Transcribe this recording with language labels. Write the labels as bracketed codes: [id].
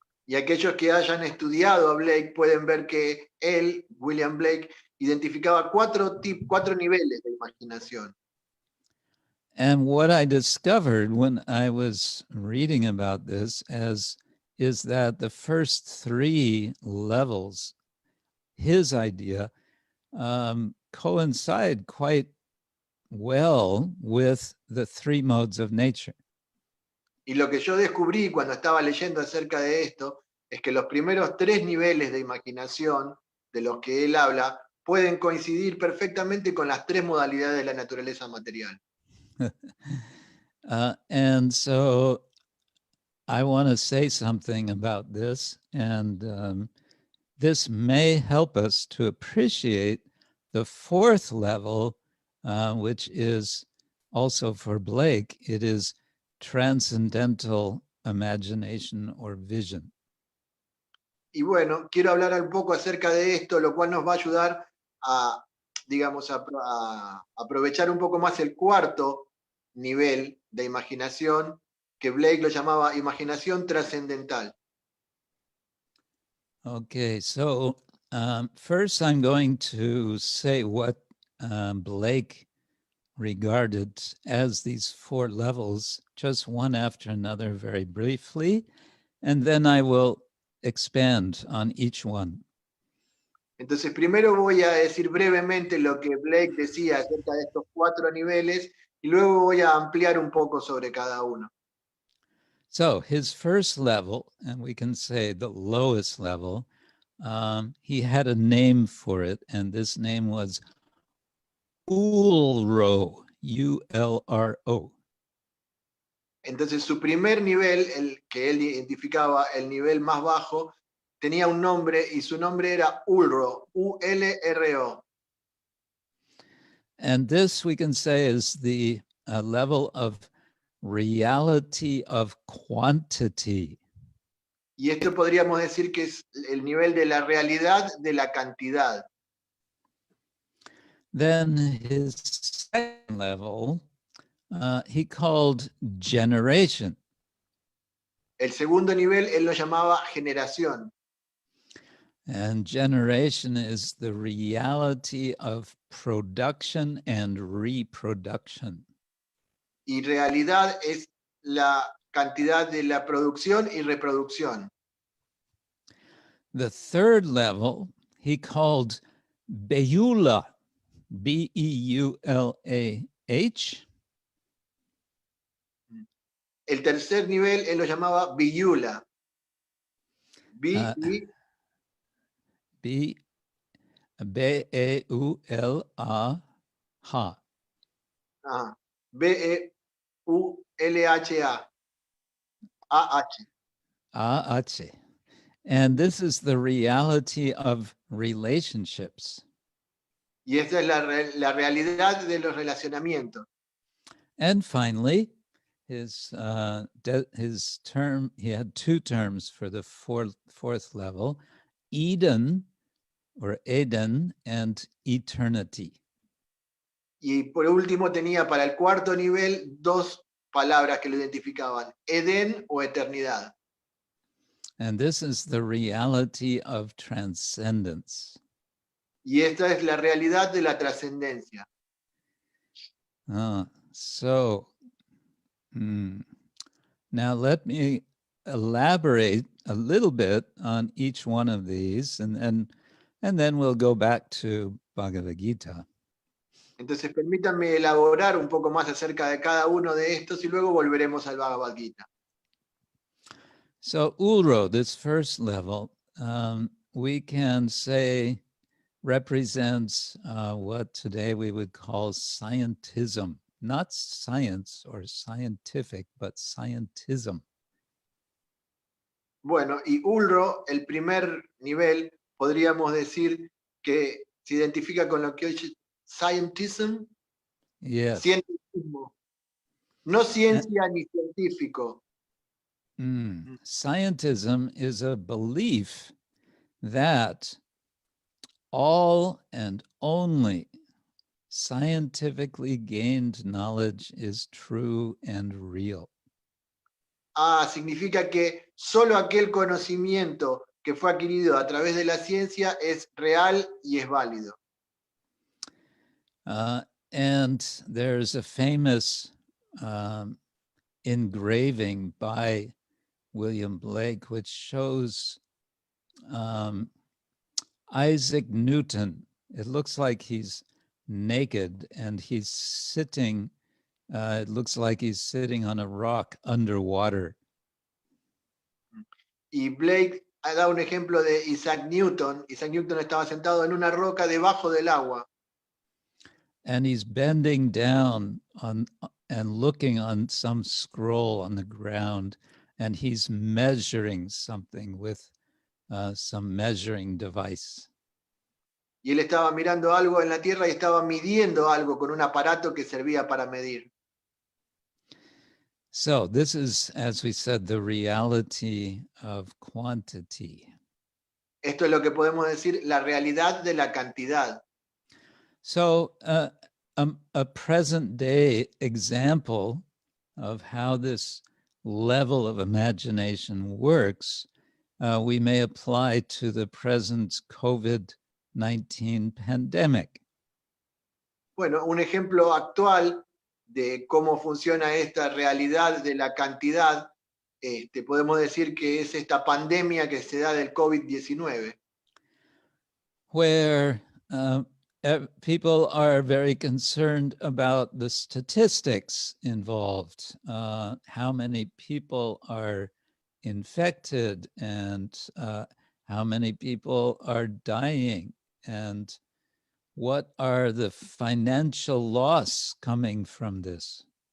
[es] Y aquellos que hayan estudiado a Blake pueden ver que él, William Blake, identificaba 4 niveles de imaginación. [en] And what I discovered when I was reading about this is that the first 3 levels, his idea, coincide quite well with the 3 modes of nature. [es] Y lo que yo descubrí cuando estaba leyendo acerca de esto es que los primeros 3 niveles de imaginación de los que él habla pueden coincidir perfectamente con las 3 modalidades de la naturaleza material. [en] And so I want to say something about this, and this may help us to appreciate the 4th level, which is also for Blake, it is transcendental imagination or vision. [es] Y bueno, quiero hablar un poco acerca de esto, lo cual nos va a ayudar a, digamos, a aprovechar un poco más el 4º nivel de imaginación, que Blake lo llamaba imaginación trascendental. [en] Okay, so first I'm going to say what Blake regarded as these 4 levels, just one after another very briefly, and then I will expand on each one. [es] Entonces, primero voy a decir brevemente lo que Blake decía acerca de estos 4 niveles, y luego voy a ampliar un poco sobre cada uno. [en] So his first level, and we can say the lowest level, he had a name for it, and this name was Ulro, U-L-R-O. [es] Entonces, su primer nivel, el que él identificaba, el nivel más bajo, tenía un nombre y su nombre era Ulro, U-L-R-O. [en] And this we can say is the level of reality of quantity. [es] Y esto podríamos decir que es el nivel de la realidad de la cantidad. [en] Then his second level, he called generation. [es] El segundo nivel él lo llamaba generación. [en] And generation is the reality of production and reproduction. [es] Y realidad es la cantidad de la producción y reproducción. [en] The third level he called Beula, B-E-U-L-A-H. [es] El tercer nivel él lo llamaba Biyula. B-E-U-L-A-H. B-E-U-L-H-A. A-H. A-H. [en] And this is the reality of relationships. [es] Y esta es la realidad de los relacionamientos. [en] And finally, his term, he had two terms for the fourth level, Eden or Eden and eternity. [es] Y por último tenía para el cuarto nivel dos palabras que lo identificaban, Edén o eternidad. [en] And this is the reality of transcendence. [es] Y esta es la realidad de la trascendencia. [en] Now let me elaborate a little bit on each one of these, and then we'll go back to Bhagavad Gita. [es] Entonces permítanme elaborar un poco más acerca de cada uno de estos y luego volveremos al Bhagavad Gita. [en] So Ulro, this first level, we can say represents what today we would call scientism. Not science or scientific, but scientism. [es] Bueno, y Ulro, el primer nivel, podríamos decir que se identifica con lo que hoy es scientism, [en] Yes. [es] cientificismo. No ciencia ni científico. [en] Scientism is a belief that all and only scientifically gained knowledge is true and real. [es] Significa que solo aquel conocimiento que fue adquirido a través de la ciencia es real y es válido. [en] And there's a famous engraving by William Blake, which shows Isaac Newton. It looks like he's naked and he's sitting, it looks like he's sitting on a rock underwater. [es] Y Blake ha dado un ejemplo de Isaac Newton. Isaac Newton estaba sentado en una roca debajo del agua. [en] And he's bending down and looking on some scroll on the ground, and he's measuring something with some measuring device. [es] Y él estaba mirando algo en la tierra y estaba midiendo algo con un aparato que servía para medir. [en] So this is, as we said, the reality of quantity. [es] Esto es lo que podemos decir, la realidad de la cantidad. [en] So a present day example of how this level of imagination works, we may apply to the present COVID-19 pandemic. [es] Bueno, un ejemplo actual de cómo funciona esta realidad de la cantidad, podemos decir que es esta pandemia que se da del COVID-19. [en] Where people are very concerned about the statistics involved, how many people are infected and how many people are dying, and what are the financial loss coming from this?